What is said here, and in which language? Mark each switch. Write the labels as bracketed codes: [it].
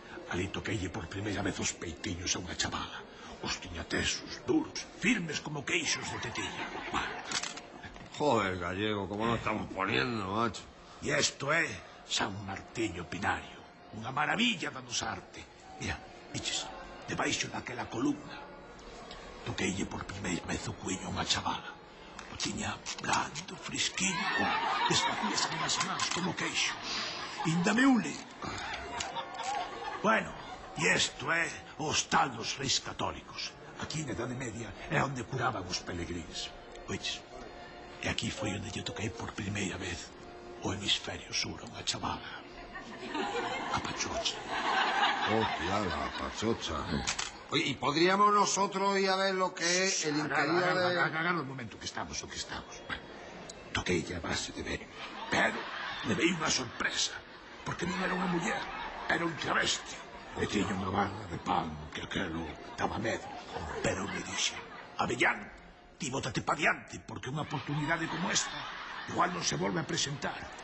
[gl] Ali toqueille por primeira vez os peitiños a unha chavala. Os tiña tesos, duros, firmes como queixos de tetilla. [es] Joder, gallego, como nos estamos poniendo, macho. [gl] E isto é San Martiño Pinario. Unha maravilla da nosa arte. Mira, viches, debaixo daquela columna. Toqueille por primeira vez o cuello a unha chavala. O tiña blando, fresquinho, desfacíase nas mans como queixo. Inda me ule. Bueno, e isto é o Hostal dos Reis Católicos. Aquí na Idade Media é onde curaban os peregrins. Oiches, e aquí foi onde lle toquei por primeira vez o hemisferio sur a unha chavala. A Pachocha. [es] Hostia, la Pachocha. Oye, ¿y podríamos nosotros ir a ver lo que es el interior de...? [gl] Agarra un momento que estamos, o que estamos. Toquei a base de ver. Pero levei unha sorpresa. Porque non era unha muller, era un travesti. E tiña unha barra de pan que aquelo daba medo. Pero me dixe, Avellán, ti bótate pa diante, porque unha oportunidade como esta igual non se volve a presentar.